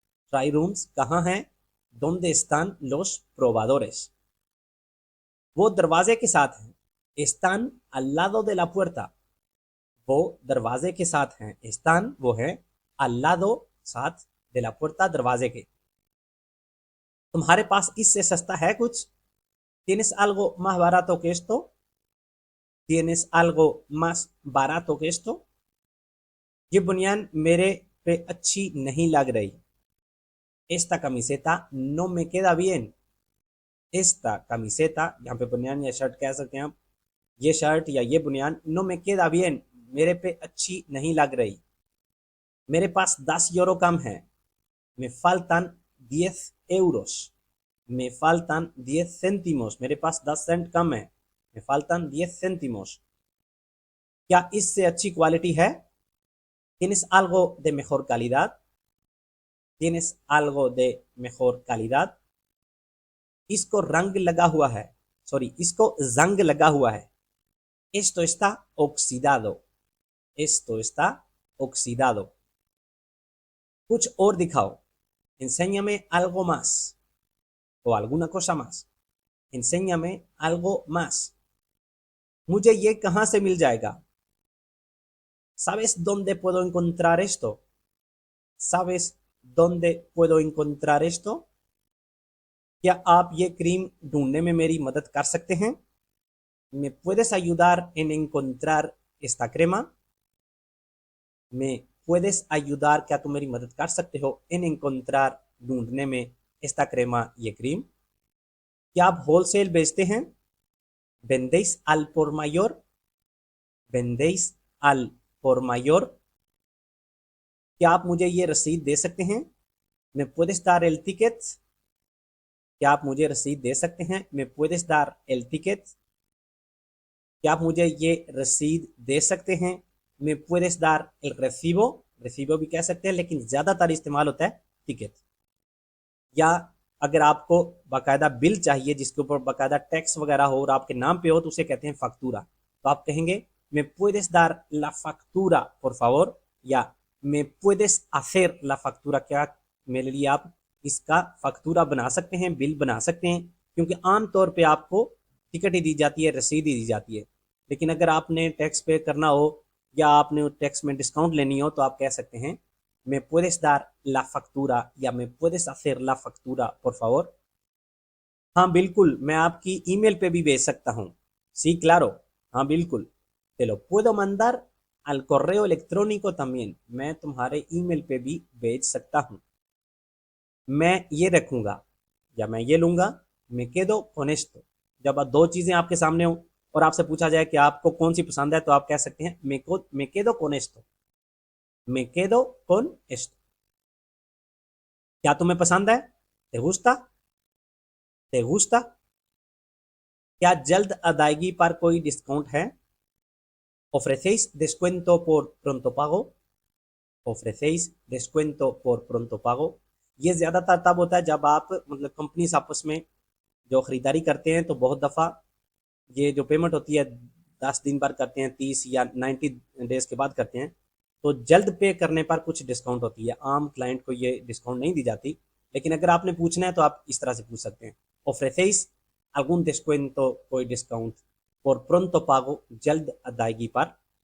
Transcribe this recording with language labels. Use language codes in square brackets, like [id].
[hi] Try rooms कहाँ हैं? [es] ¿Dónde están los probadores? [hi] वो दरवाजे के साथ हैं। [es] Están al lado de la puerta. [hi] वो दरवाजे के साथ हैं। [es] Están [hi] वो है [es] al lado साथ de la puerta [hi] दरवाजे के। तुम्हारे पास इससे सस्ता है कुछ? [es] ¿Tienes algo más barato que esto? ¿Tienes algo más barato que esto? [hi] ये बुनियान मेरे पे अच्छी नहीं लग रही। [es] Esta camiseta no me queda bien. Esta camiseta, [hi] यहाँ पे बुनियान या शर्ट कह सकते हैं आप, ये शर्ट या ये बुनियान [es] no me queda bien, [hi] मेरे पे अच्छी नहीं लग रही। मेरे पास 10 यूरो कम है। [es] Me faltan 10 euros. Me faltan 10 céntimos. [hi] मेरे पास 10 सेंट कम है। [es] Me faltan 10 céntimos. [hi] क्या इससे अच्छी क्वालिटी है? [es] ¿Tienes algo de mejor calidad? ¿Tienes algo de mejor calidad? [hi] इसको रंग लगा हुआ है। सॉरी, इसको जंग लगा हुआ है। [es] Esto está oxidado. Esto está oxidado. [hi] कुछ और दिखाओ। [es] Enséñame algo más. O alguna cosa más. Enséñame algo más. [hi] मुझे ये कहाँ से मिल जाएगा? [es] ¿Sabes dónde puedo encontrar esto? ¿Sabes dónde puedo encontrar esto? [hi] क्या आप ये क्रीम ढूंढने में मेरी मदद कर सकते हैं? [es] ¿Me puedes ayudar en encontrar esta crema? ¿Me puedes ayudar? [hi] क्या तुम मेरी मदद कर सकते हो [es] en encontrar [hi] ढूंढने में [es] esta crema [hi] ये क्रीम? क्या आप होलसेल बेचते हैं? [es] ¿Vendéis al por mayor? ¿Vendéis al por mayor? [hi] क्या आप मुझे ये रसीद दे सकते हैं? [es] ¿Me puedes dar el ticket? [hi] क्या आप मुझे रसीद दे सकते हैं? [es] ¿Me puedes dar el ticket? [hi] क्या आप मुझे ये रसीद दे सकते हैं? [es] ¿Me puedes dar el recibo? [hi] recibo भी कह सकते हैं, लेकिन ज़्यादातर इस्तेमाल होता है टिकट। या अगर आपको बाकायदा बिल चाहिए जिसके ऊपर बाकायदा टैक्स वगैरह हो और आपके नाम पे हो, तो उसे कहते हैं फैक्टूरा। तो आप कहेंगे [es] ¿Me puedes dar la factura, por favor? या ¿Me puedes hacer la factura? [hi] क्या मेरे लिए आप इसका फैक्टूरा बना सकते हैं, बिल बना सकते हैं? क्योंकि आम तौर पे आपको टिकट ही दी जाती है, रसीद ही दी जाती है। लेकिन अगर आपने टैक्स पे करना हो या आपने टैक्स में डिस्काउंट लेनी हो, तो आप कह सकते हैं [es] ¿Me puedes dar la factura? या ¿Me puedes hacer la factura, por favor? [hi] हाँ बिल्कुल, मैं आपकी ईमेल पे भी भेज सकता हूँ। [es] Sí, claro, [hi] हाँ बिल्कुल। [es] te lo puedo mandar al correo electrónico también, [hi] मैं तुम्हारे ईमेल पे भी भेज सकता हूँ। मैं ये रखूंगा या मैं ये लूंगा, [es] me quedo con esto। [hi] जब आप दो चीजें आपके सामने हो और आपसे पूछा जाए कि आपको कौन सी पसंद है, तो आप कह सकते हैं [es] me quedo con esto, me quedo con esto। [hi] क्या तुम्हें पसंद है? [es] te gusta? te gusta? [hi] क्या जल्द अदायगी पर कोई डिस्काउंट है? [es] ¿Ofrecéis descuento por pronto pago? ¿Ofrecéis descuento por pronto pago? [hi] ये ज़्यादातर तब होता है जब आप मतलब कंपनीज आपस में जो खरीदारी करते हैं, तो बहुत दफ़ा ये जो पेमेंट होती है 10 दिन बाद करते हैं, 30 या 90 डेज के बाद करते हैं, तो जल्द पे करने पर कुछ डिस्काउंट होती है। आम क्लाइंट को ये डिस्काउंट नहीं दी जाती, लेकिन अगर आपने पूछना है तो आप इस तरह से पूछ सकते हैं [es] ¿Ofrecéis algún descuento, [hi] कोई डिस्काउंट [es] por pronto pago, [hi] जल्द अदायगी पर?